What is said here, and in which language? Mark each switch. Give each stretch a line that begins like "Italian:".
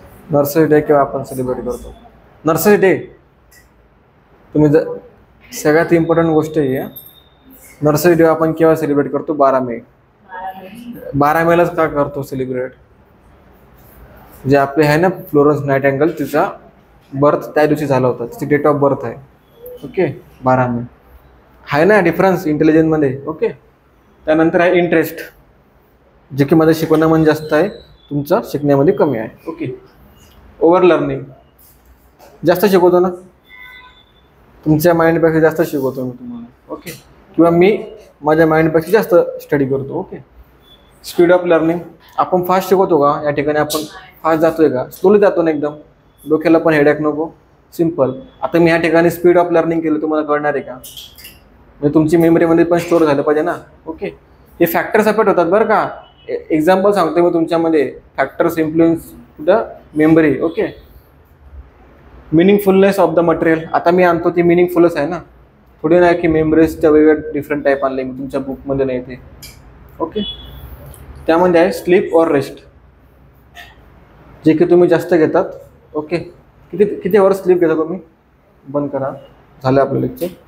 Marathi: Nursery day केव्हा आपण celebrate करतो? Nursery day. तुम्ही सगळ्यात इम्पॉर्टंट गोष्ट ही आहे. नर्सरी डे आपण केव्हा सेलिब्रेट करतो? 12 मे. 12 मेलाच का करतो सेलिब्रेट? जे आपले आहे ना फ्लोरेन्स नाइटिंगेल, तिचा बर्थ त्या दिवशी झाला होता, तिची डेट ऑफ बर्थ आहे. ओके, 12 मे. आहे ना डिफरन्स इंटेलिजन्समध्ये. ओके, त्यानंतर आहे इंटरेस्ट, जे की माझं शिकवण्यामध्ये जास्त आहे, तुमचं शिकण्यामध्ये कमी आहे. Okay, over learning. जास्त शिकवतो ना, तुमच्या माइंडपेक्षा जास्त शिकवतो मी तुम्हाला. ओके, किंवा मी माझ्या माइंडपेक्षा जास्त स्टडी करतो. Okay, speed of learning. आपण फास्ट शिकवतो का? या ठिकाणी आपण फास्ट जातोय का? स्लोली जातो ना एकदम, डोक्याला पण हेडॅक नको, सिम्पल. आता मी या ठिकाणी स्पीड ऑफ लर्निंग केलं, तुम्हाला कळणार आहे का? म्हणजे तुमची मेमरीमध्ये पण स्टोअर झालं पाहिजे ना. ओके, हे फॅक्टर्स अफेक्ट होतात बरं का. एक्झाम्पल सांगतो मी तुमच्यामध्ये,
English: Factors influence the memory. Okay, meaningfulness of the material.
Marathi: आता मी आणतो ती मिनिंगफुलच आहे ना, थोडी नाही की मेमरीजच्या वेगवेगळ्या डिफरंट टाईप आणले मी तुमच्या बुकमध्ये नाही ते. ओके, त्यामध्ये आहे स्लीप ऑर रेस्ट, जे की तुम्ही जास्त घेतात. ओके, किती किती आवर्स स्लीप घेता तुम्ही? बंद करा, झालं आपलं लेक्चर.